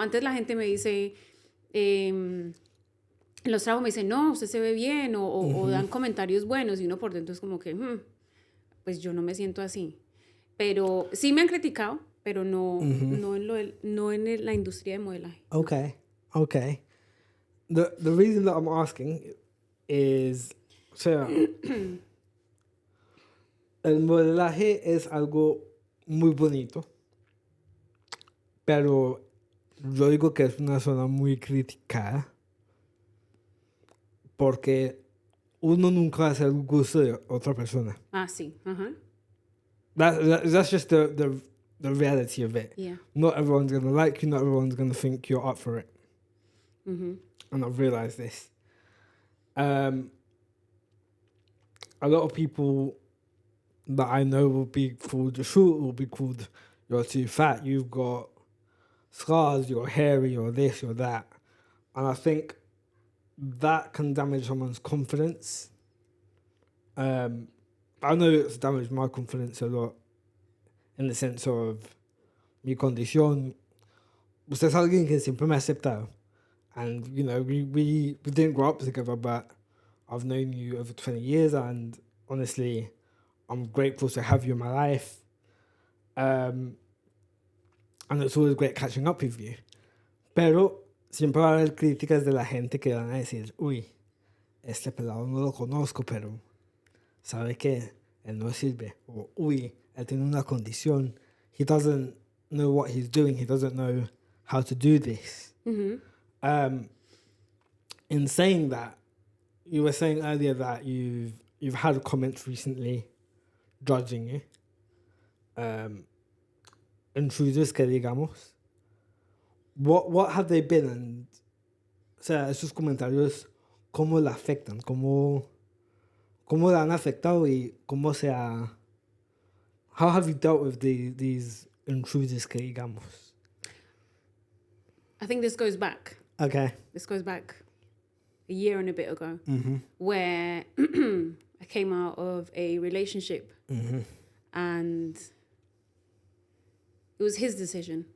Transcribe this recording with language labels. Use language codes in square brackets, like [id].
[es] Antes la gente me dice, en los trabajos me dicen, no, usted se ve bien, o dan comentarios buenos, y uno por dentro es como que, pues yo no me siento así. Pero sí me han criticado, pero no en la industria de modelaje. [en] Okay. The reason that I'm asking is, so [es] el modelaje es algo muy bonito, pero yo digo que es una zona muy criticada porque uno nunca va a ser el gusto de otra persona. Ah, sí. Ajá. [en] That's just the reality of it. Yeah. Not everyone's going to like you, not everyone's going to think you're up for it. Mm-hmm. And I've realized this. A lot of people that I know will be called short, will be called you're too fat, you've got scars, you're hairy, you're this, you're that. And I think that can damage someone's confidence. I know it's damaged my confidence a lot in the sense of [es] mi condición. Usted es alguien que siempre me ha aceptado. [en] And, you know, we didn't grow up together, but I've known you over 20 years and honestly, I'm grateful to have you in my life. And it's always great catching up with you. [es] Pero siempre va a haber críticas de la gente que van a decir, uy, este pelado no lo conozco, pero sabe que él no sirve. O, uy, él tiene una condición. [en] He doesn't know what he's doing. He doesn't know how to do this. Mm-hmm. In saying that, you were saying earlier that you've had comments recently judging you. Intruders [es] que digamos. [en] What have they been? [es] And, o sea, esos comentarios, ¿cómo la afectan? ¿Cómo la han afectado y cómo se ha... [en] How have you dealt with these intruders [es] que digamos? [en] I think this goes back. Okay. This goes back a year and a bit ago, Mm-hmm. where I came out of a relationship, Mm-hmm. and it was his decision.